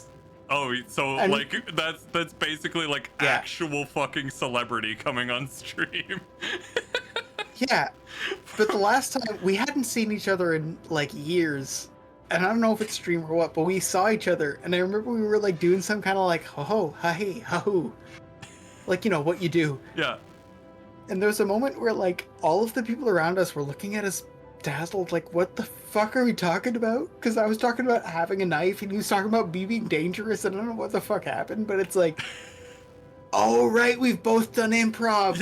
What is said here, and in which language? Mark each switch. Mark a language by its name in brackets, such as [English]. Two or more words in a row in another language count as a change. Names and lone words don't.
[English] Oh, so like that's basically like actual fucking celebrity coming on stream. Yeah, but the last time we hadn't seen each other in like years, and I don't know if it's stream or what, but we saw each other, and I remember we were like doing some kind of like ho ho ha hey ha hoo, like you know what you do. Yeah. And there was a moment where like all of the people around us were looking at us dazzled, like what the fuck are we talking about? Because I was talking about having a knife, and he was talking about me being dangerous, and I don't know what the fuck happened, but it's like, oh right, we've both done improv.